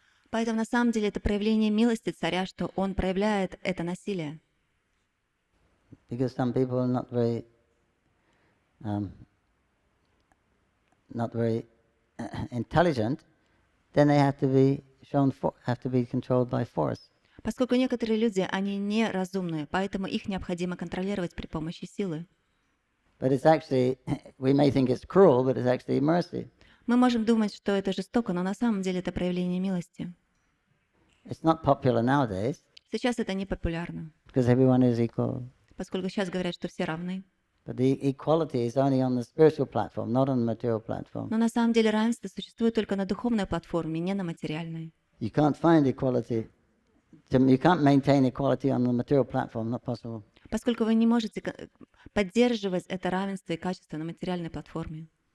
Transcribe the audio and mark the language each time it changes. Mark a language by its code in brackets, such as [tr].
[ru] Поэтому на самом деле это проявление милости царя, что он проявляет это насилие. [en] Because some people are not very intelligent, then they have to be controlled by force. [ru] Поскольку некоторые люди, они неразумные, поэтому их необходимо контролировать при помощи силы. [en] But it's actually, we may think it's cruel, but it's actually mercy. [ru] Мы можем думать, что это жестоко, но на самом деле это проявление милости. [en] It's not popular nowadays. [ru] Сейчас это не популярно. [en] Because everyone is equal. [ru] Поскольку сейчас говорят, что все равны. [en] But the equality is only on the spiritual platform, not on the material platform. [ru] Но на самом деле равенство существует только на духовной платформе, не на материальной. [en] You can't find equality. You can't maintain equality on the material platform, not possible. [ru] Поскольку вы не можете поддерживать это равенство и качество на материальной платформе.